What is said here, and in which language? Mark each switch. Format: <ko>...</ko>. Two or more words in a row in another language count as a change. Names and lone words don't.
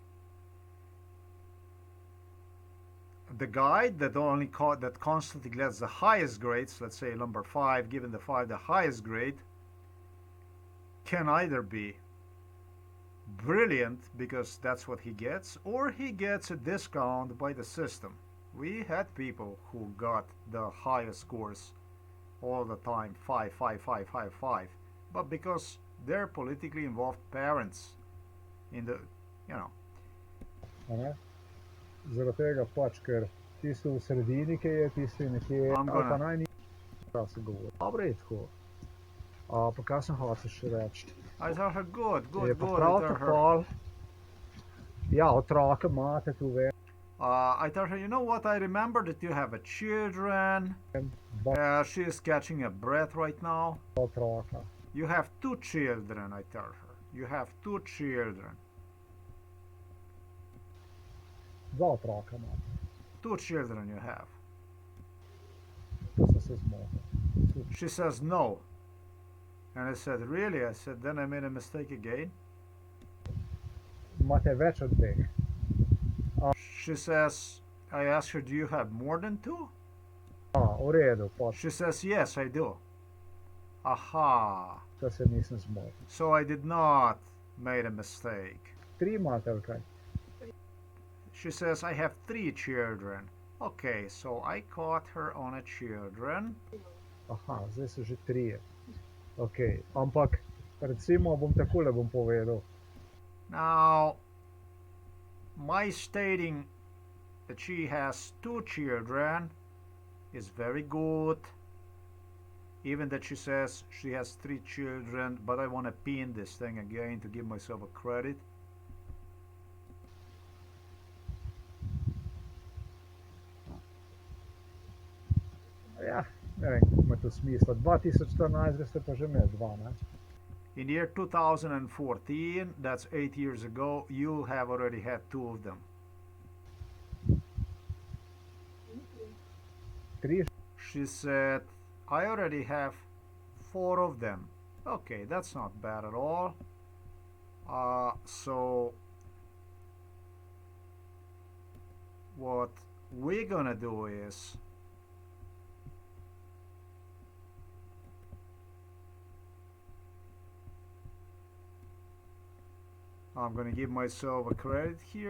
<en>The guy that that constantly gets the highest grades, let's say number 5, given the 5 the highest grade, can either be brilliant because that's what he gets, or he gets a discount by the system. We had people who got the highest scores all the time, 5, 5, 5, 5, 5, but because they're politically involved parents in the, you know.</en> <sl>Zaradi tega pač, ker tisti v sredini, ki je tisti nekje, ali pa najnižji, kaj se govori. Dobro je tako. Pa kaj sem hotel še reči?</sl> <en>I tell her good.</en> <sl>Je pa prav tako, ja, otroke imate tu ve.</sl> <en>I tell her, you know what, I remember that you have a children. She is catching a breath right now.</en> <sl>Otroka.</sl> <en>You have 2 children, I tell her. You have 2 children.</en> <sl>2 otroka imate.</sl> <en>2 children you have.</en> <sl>To sem se zmotil.</sl> <en>She says no. And I said, really? I said, then I made a mistake again.</en> <sl>Imate več od dveh.</sl> <en>She says, I asked her, do you have more than 2?</en> <sl>V redu.</sl> <en>She says, yes, I do. Aha.</en> <sl>To se nisem zmotil.</sl> <en>So I did not make a mistake.</en> <sl>3 imate ali kaj?</sl> <en>She says, I have 3 children. Okay, so I caught her on a children.</en> <sl>Aha, zdaj so že 3. Ok, ampak recimo bom takole bom povedal.</sl> <en>Now, my stating that she has 2 children is very good. Even that she says she has 3 children, but I want to pin this thing again to give myself a credit.</en> <sl>Ja, ne vem, kako ima to smisla. 2014 ste pa že imeli 2, ne?</sl> <en>In the year 2014, that's 8 years ago, you have already had 2 of them. 3? She said, I already have 4 of them. Okay, that's not bad at all. So what we're gonna do is I'm gonna give myself a credit here.</en>